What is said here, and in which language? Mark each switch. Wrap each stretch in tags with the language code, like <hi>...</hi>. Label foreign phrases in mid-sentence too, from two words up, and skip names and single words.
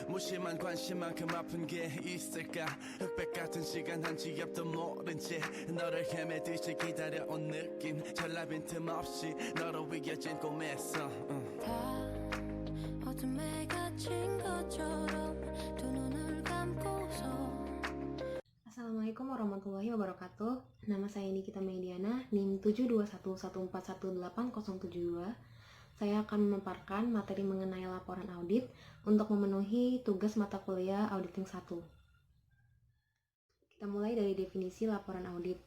<ko>하지만 관심만큼 아픈 게 있을까 흑백 같은 시간 한 치 앞도 모른 채 너를 헤매듯이 기다려온 느낌 전라 빈틈없이 너로 이어진 꿈에서 다 어둠에 갇힌 것처럼 두 눈을 감고서.</ko> <ar>السلام عليكم ورحمة الله وبركاته.</ar> <id>Nama saya Nikita Mediana, NIM 72114188072. Saya akan memaparkan materi mengenai laporan audit untuk memenuhi tugas mata kuliah Auditing 1. Kita mulai dari definisi laporan audit.</id>